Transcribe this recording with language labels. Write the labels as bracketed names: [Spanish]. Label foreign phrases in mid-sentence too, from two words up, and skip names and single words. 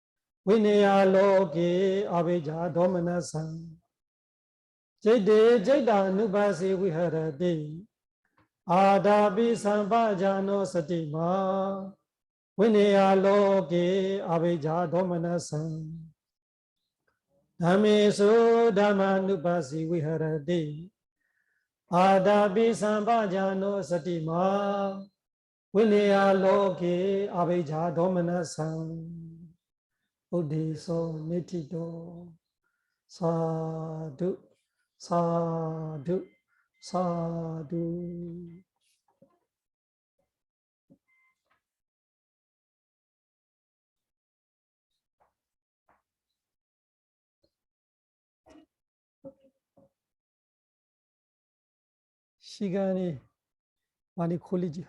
[Pali] 위네야로케 아비자 도마나산 제데 제다누파시 위하라데 아다비 삼바자노 사티마 위네야로케 아비자 도마나산 dhamesu dhammanupasi viharati adapi sambhajano satima vineya loke avijja domanasam buddhiso nitito sadhu sadhu [Korean] sadhu 시간이 많이 걸리죠.